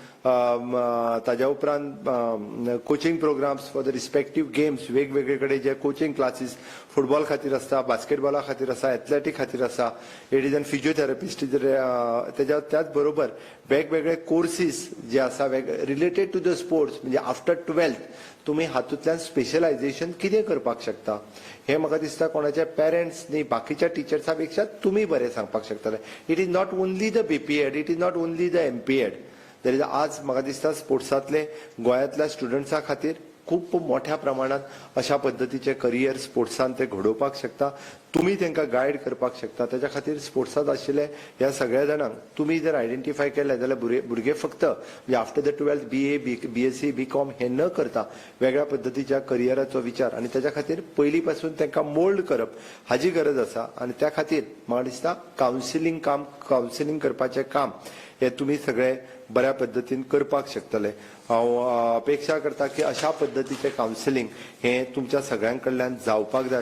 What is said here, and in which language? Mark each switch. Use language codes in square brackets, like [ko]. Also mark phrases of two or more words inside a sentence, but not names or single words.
[kok] ताज्या उपरांत [en] coaching programs for the respective games [kok] वेगवेगळे कडेन जे कोचिंग क्लासीस फुटबॉल खातीर आसता, बास्केटबॉला खातीर आसा, एथलेटीक खातीर आसा, [en] it is an physiotherapist [kok] त्याच बरोबर वेगवेगळे कोर्सीस जे आसा [en] related to the sports [kok] म्हणजे [en] after 12th [kok] तुम्ही हातूंतल्यान स्पेशलायझेशन कितें करपाक शकता हे म्हाका दिसता कोणाचे पेरेंट्स न्ही बाकीच्या टिचर्सां पेक्षा तुमी बरें सांगपाक शकतले. [en] It is not only the BPEd, it is not only the MPEd. there is [kok] आज म्हाका दिसता स्पोर्ट्सांतले गोंयांतल्या स्टुडंट्सां खातीर खूप मोठ्या प्रमाणात अशा पद्धतीचे करियर स्पोर्ट्सान ते घडोवपाक शकता. तुम्ही तांकां गायड करपाक शकता. त्याच्या खातीर स्पोर्ट्सांत आशिल्ले ह्या सगळ्या जाणांक तुम्ही जर आयडेंटिफाय केले जाल्यार भुरगे फक्त म्हणजे [en] after the 12th [kok] BA, BSc, BCom हे न करता वेगळ्या पद्धतीच्या करियराचो विचार आणि त्याच्या खातीर पयली पासून तांकां मोल्ड करप हाची गरज आसा. आणि त्या खातीर म्हाका दिसता कावन्सिलींग करपाचें काम हे तुम्ही सगळे बऱ्या पद्धतीन करपाक शकतले. हांव अपेक्षा करता की अशा पद्धतीचे कावन्सिलींग हे तुमच्या सगळ्यांकडल्यान जावपाक जाय.